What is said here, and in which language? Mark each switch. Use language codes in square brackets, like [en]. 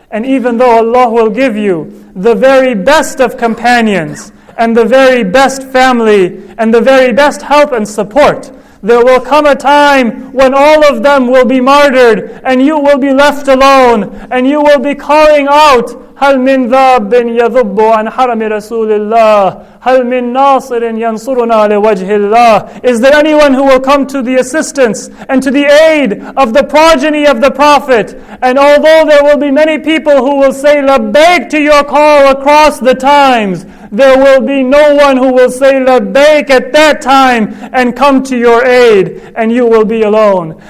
[en] And even though Allah will give you the very best of companions and the very best family and the very best help and support, there will come a time when all of them will be martyred and you will be left alone and you will be calling out, [ar] هل من ذاب يذب عن حرم رسول الله هل من ناصر ينصرنا لوجه الله. [en] Is there anyone who will come to the assistance and to the aid of the progeny of the Prophet? And although there will be many people who will say labbaik to your call across the times, there will be no one who will say labbaik at that time and come to your aid, and you will be alone.